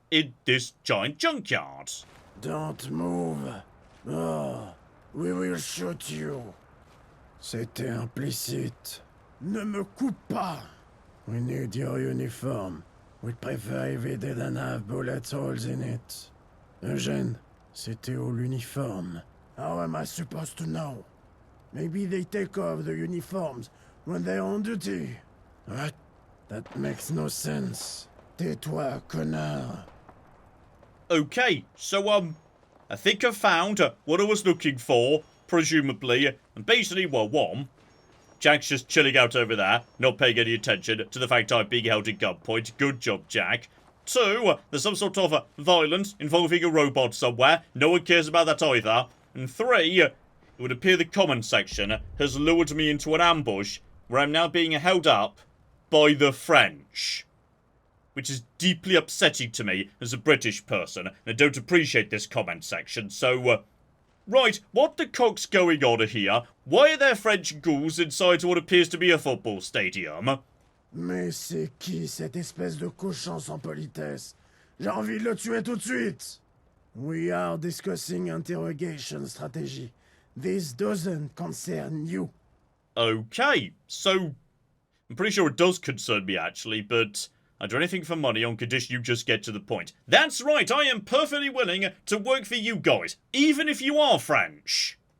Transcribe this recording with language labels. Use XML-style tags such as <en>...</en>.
<en>In this giant junkyard. Don't move. Oh, we will shoot you.</en> <fr>C'était implicite. Ne me coupe pas.</fr> <en>We need your uniform. We'd prefer if it didn't have bullet holes in it.</en> <fr>Eugène, c'était</fr> <en>all uniform. How am I supposed to know? Maybe they take off the uniforms when they're on duty. What? That makes no sense.</en> <fr>Tais-toi, connard.</fr> <en>Okay, so, I think I found what I was looking for, presumably, and basically, well, one, Jack's just chilling out over there, not paying any attention to the fact I'm being held at gunpoint. Good job, Jack. Two, there's some sort of violence involving a robot somewhere. No one cares about that either. And three, it would appear the comment section has lured me into an ambush where I'm now being held up by the French. Which is deeply upsetting to me as a British person, and I don't appreciate this comment section, so, right, what the cock's going on here? Why are there French ghouls inside what appears to be a football stadium?</en> <fr>Mais c'est qui cette espèce de cochon sans politesse? J'ai envie de le tuer tout de suite!</fr> <en>We are discussing interrogation strategy. This doesn't concern you. Okay, so, I'm pretty sure it does concern me actually, but I'd do anything for money on condition you just get to the point. That's right, I am perfectly willing to work for you guys, even if you are French.</en>